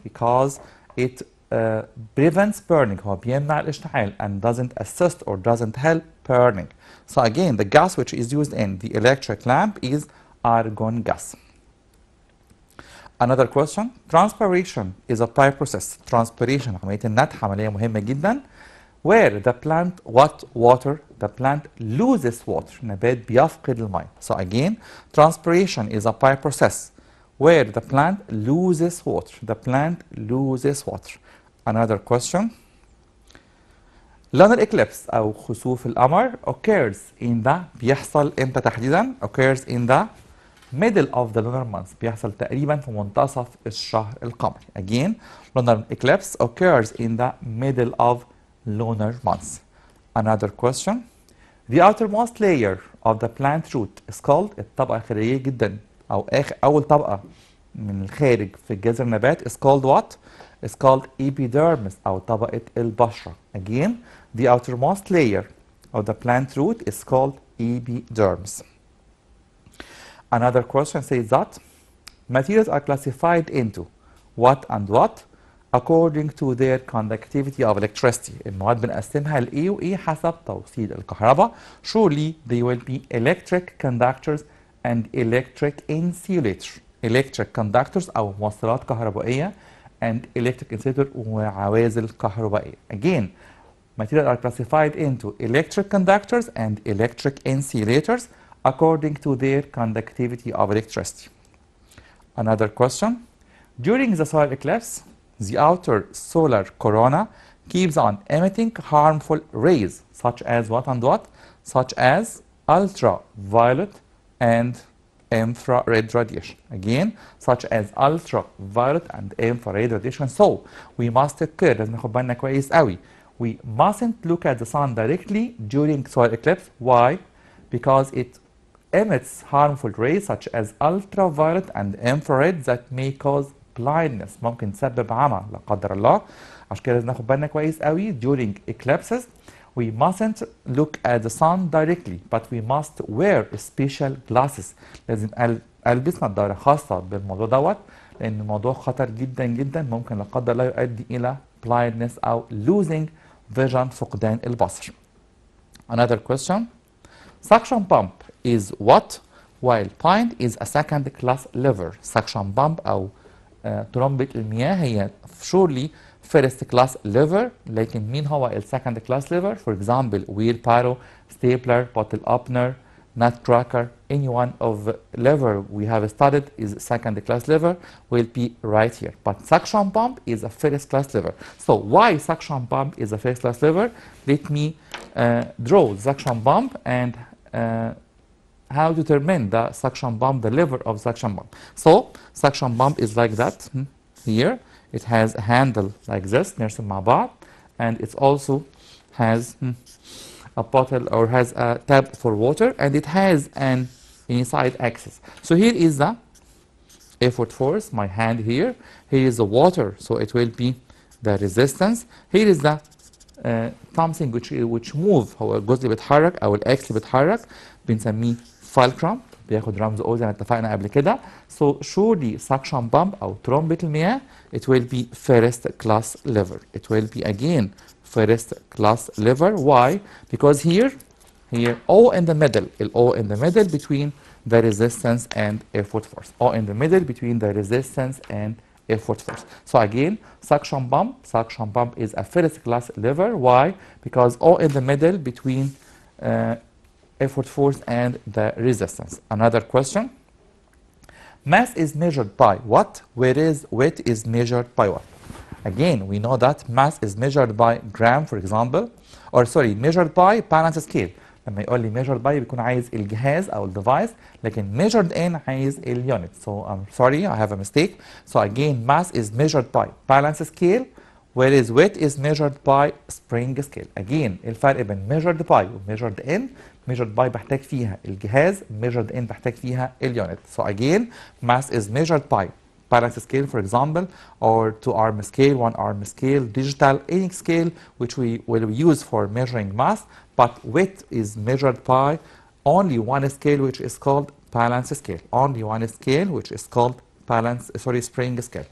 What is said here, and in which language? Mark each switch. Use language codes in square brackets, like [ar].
[en] Because it prevents burning. [ar] هو بيمنع الاشتعال [en] and doesn't assist or doesn't help burning. So again, the gas which is used in the electric lamp is argon gas. Another question: transpiration is a process. [ar] Transpiration عملية النتح عملية مهمة جدا. [en] Where the plant the plant loses water. [ar] نبات بيفقد الماء. [en] So again, transpiration is a process where the plant loses water. The plant loses water. Another question: lunar eclipse [ar] أو خسوف القمر [en] occurs in the [ar] بيحصل امتى تحديدا؟ [en] occurs in the middle of the lunar month. [ar] بيحصل تقريبا في منتصف الشهر القمري. [en] Again, lunar eclipse occurs in the middle of lunar months. Another question: the outermost layer of the plant root is called, [ar] الطبقة الخارجية جدا أو أول طبقة من الخارج في جذر النبات [en] is called what? Is called epidermis [ar] أو طبقة البشرة. [en] Again, the outermost layer of the plant root is called epidermis. Another question says that materials are classified into what and what according to their conductivity of electricity. [ar] المواد بنقسمها ل A و A حسب توصيل الكهرباء. [en] Surely they will be electric conductors and electric insulators. Electric conductors [ar] أو موصلات كهربائية [en] and electric insulator [ar] وعوازل كهربائية. [en] Again, materials are classified into electric conductors and electric insulators according to their conductivity of electricity. Another question: during the solar eclipse, the outer solar corona keeps on emitting harmful rays such as what and what? Such as ultraviolet and infrared radiation. Again, such as ultraviolet and infrared radiation. So we must take care. [ar] لازم ناخد بالنا كويس قوي. [en] We mustn't look at the sun directly during solar eclipse. Why? Because it emits harmful rays such as ultraviolet and infrared that may cause blindness. [ar] ممكن تسبب عمى لا قدر الله. عشان كده لازم ناخد بالنا كويس قوي [en] during eclipses. We mustn't look at the sun directly, but we must wear special glasses. [ar] لازم ألبس نظارة خاصة بالموضوع دوت، لأن الموضوع خطر جدا جدا، ممكن لا قدر الله يؤدي إلى blindness أو [en] losing vision، [ar] فقدان البصر. [en] Another question: suction pump is what, while pint is a second class lever. suction pump [ar] أو ترمبة المياه هي [en] surely first class lever، [ar] لكن مين هو ال [en] second class lever؟ For example, wheelbarrow, stapler, bottle opener, nutcracker, any one of lever we have studied is second class lever will be right here. But suction pump is a first class lever. So why suction pump is a first class lever? Let me draw the suction pump and how to determine the suction pump, the lever of suction pump. So suction pump is like that. Here it has a handle like this, [ar] نرسم مع بعض, [en] and it also has a bottle or has a tap for water, and it has an inside axis. So here is the effort force, my hand here. Here is the water, so it will be the resistance. Here is the something which move، [ar] هو الجزء اللي بيتحرك او الاكس اللي بيتحرك بنسميه fulcrum، بياخد رمز O زي ما اتفقنا قبل كده. [en] So surely suction pump [ar] أو ترمبة المياه [en] it will be first class lever. It will be again first class lever. Why? Because here here O in the middle, O in the middle between the resistance and effort force. O in the middle between the resistance and effort force. So again, suction pump is a first class lever. Why? Because O in the middle between effort force and the resistance. Another question. Mass is measured by what? Whereas weight is measured by what? Again, we know that mass is measured by gram, for example, or sorry, measured by balance scale. [ar] لما يقول لي [en] measured by [ar] بيكون عايز الجهاز أو الديفايس، لكن [en] measured in [ar] عايز اليونت. [en] So I'm sorry, I have a mistake. So again, mass is measured by balance scale, whereas weight is measured by spring scale. Again, [ar] الفرق بين [en] measured by و measured in. measured by [ar] بحتاج فيها الجهاز، [en] measured in [ar] بحتاج فيها اليونت. [en] So again, mass is measured by balance scale, for example, or 2-arm scale, 1-arm scale, digital, any scale which we will use for measuring mass, but weight is measured by only one scale, which is called balance scale. Only one scale, which is called spring scale.